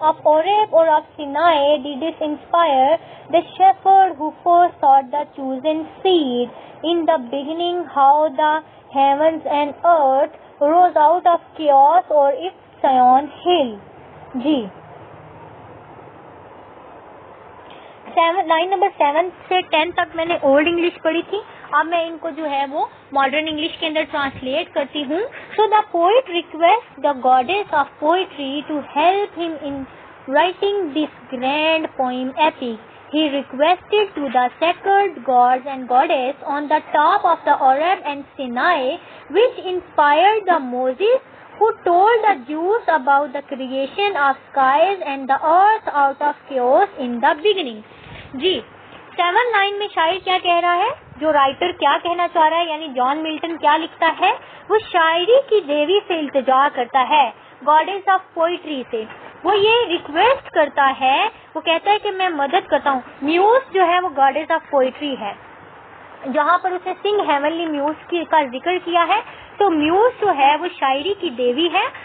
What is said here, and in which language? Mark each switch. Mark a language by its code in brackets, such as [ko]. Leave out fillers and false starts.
[en] of Oreb or of Sinai didn't inspire the shepherd who foresaw the chosen seed in the beginning, how the heavens and earth rose out of chaos, or if Sion hill. [ur] جی line number 7 سے 10 تک میں نے old English پڑھی تھی. اب میں ان کو جو ہے وہ ماڈرن انگلش کے اندر ٹرانسلیٹ کرتی ہوں. [en] So the poet request the goddess of poetry to help him in writing this grand poem epic. He requested to the sacred gods and goddess on the top of the Oreb and Sinai, which inspired the Moses who told the Jews about the creation of skies and the earth out of chaos in the beginning. [ur] جی 7 line میں شاعر کیا کہہ رہا ہے، جو writer کیا کہنا چاہ رہا ہے، یعنی جان ملٹن کیا لکھتا ہے، وہ شاعری کی دیوی سے التجا کرتا ہے، گاڈیس آف پوئٹری سے. وہ یہ ریکویسٹ کرتا ہے، وہ کہتا ہے کہ میں مدد کرتا ہوں. میوز جو ہے وہ گاڈیس آف پوئٹری ہے. جہاں پر اس نے سنگ ہیونلی میوز کا ذکر کیا ہے، تو میوز جو ہے وہ شاعری کی دیوی ہے.